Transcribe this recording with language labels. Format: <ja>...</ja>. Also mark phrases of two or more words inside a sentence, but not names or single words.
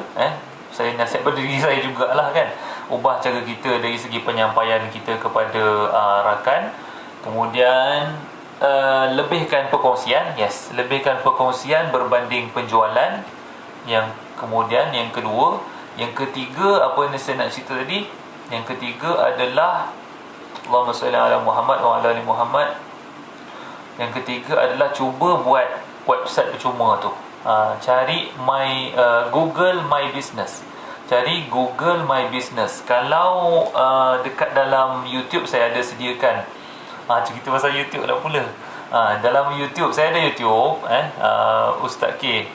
<ms>Saya nasihat pada diri saya jugalah kan. Ubah cara kita dari segi penyampaian kita kepada rakan. Kemudian lebihkan perkongsian. Lebihkan perkongsian berbanding penjualan. Yang kemudian yang kedua, yang ketiga apa yang saya nak cerita tadi, yang ketiga adalah</ms> <ar>اللهم صل على محمد وعلى آل محمد.</ar> <ms>Yang ketiga adalah cuba buat website percuma tu. Cari Google My Business. Cari Google My Business. Kalau dekat dalam YouTube saya ada sediakan. Cerita pasal YouTube lah pula. Dalam YouTube saya ada YouTube Ustaz K.</ms>